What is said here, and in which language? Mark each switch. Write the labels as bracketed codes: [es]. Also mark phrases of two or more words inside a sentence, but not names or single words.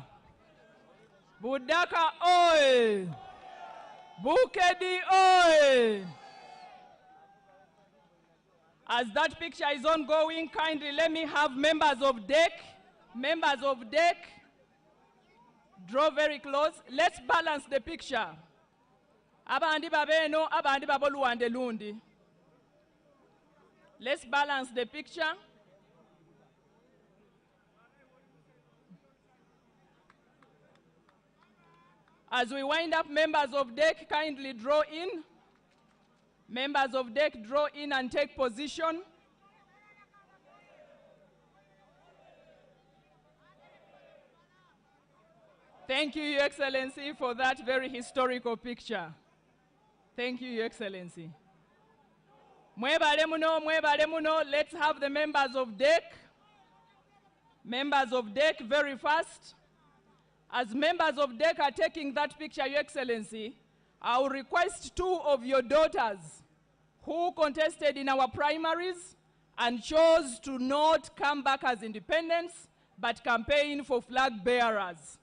[en] Budaka Oy! Bukedi Oy! As that picture is ongoing, kindly let me have members of DEC, draw very close. Let's balance the picture. [gwr] Abandi babeno, abandi baboluande lundi. [en] Let's balance the picture. As we wind up, members of DEC, kindly draw in. Members of DEC, draw in and take position. Thank you, Your Excellency, for that very historical picture. Thank you, Your Excellency. [lg] Mwebale muno, [en] let's have the members of DEC. Members of DEC, very fast. As members of DEC are taking that picture, Your Excellency, I will request two of your daughters who contested in our primaries and chose to not come back as independents, but campaign for flag bearers.